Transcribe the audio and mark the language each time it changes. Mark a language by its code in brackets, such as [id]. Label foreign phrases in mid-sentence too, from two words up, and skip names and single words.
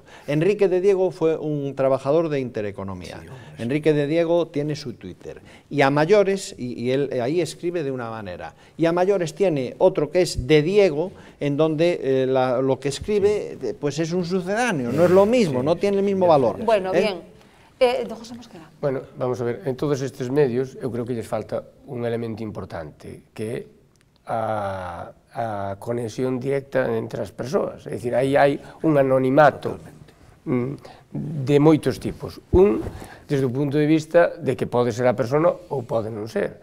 [es] Enrique de Diego fue un trabajador de Intereconomía. Enrique de Diego tiene su Twitter. Y a mayores, y él ahí escribe de una manera, y a mayores tiene otro que es de Diego, en donde lo que escribe pues es un sucedáneo, no es lo mismo, no tiene el mismo valor. Bueno, bien. Don José Mosquera. [gl] Bueno, vamos a ver, en todos estes medios eu creo que lles falta un elemento importante, que é a conexión directa entre as persoas. É dicir, aí hai un anonimato de moitos tipos. Un, desde o punto de vista de que pode ser a persona ou pode non ser.